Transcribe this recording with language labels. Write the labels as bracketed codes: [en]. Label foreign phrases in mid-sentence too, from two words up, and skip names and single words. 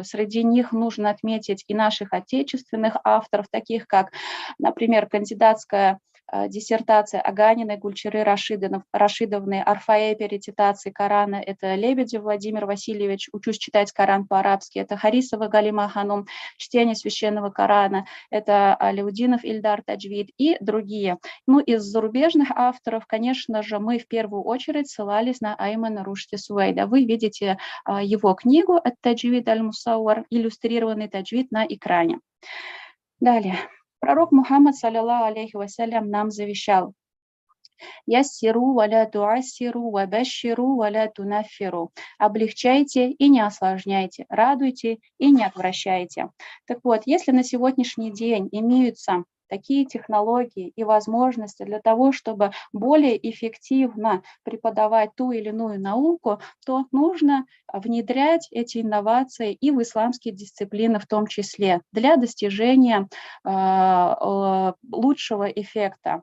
[ru] Среди них нужно отметить и наших отечественных авторов, таких как, например, кандидатская диссертация Аганиной Гульчиры Рашидовны, орфоэпия рецитации Корана, это Лебедев Владимир Васильевич, учусь читать Коран по-арабски, это Харисова Галима Ханум, чтение священного Корана, это Аляудинов Ильдар таджвид и другие. Ну, из зарубежных авторов, конечно же, мы в первую очередь ссылались на Аймана Рушди Суэйда. Вы видите его книгу «Ат-таджвид аль-мусауар», иллюстрированный таджвид на экране. Далее. Пророк Мухаммад, [ar] صلى الله عليه وسلم, [ru] нам завещал: [ar] «يسروا ولا تعسروا وبشروا ولا تنفروا». [ru] Облегчайте и не осложняйте, радуйте и не отвращайте. Так вот, если на сегодняшний день имеются такие технологии и возможности для того, чтобы более эффективно преподавать ту или иную науку, то нужно внедрять эти инновации и в исламские дисциплины в том числе для достижения лучшего эффекта.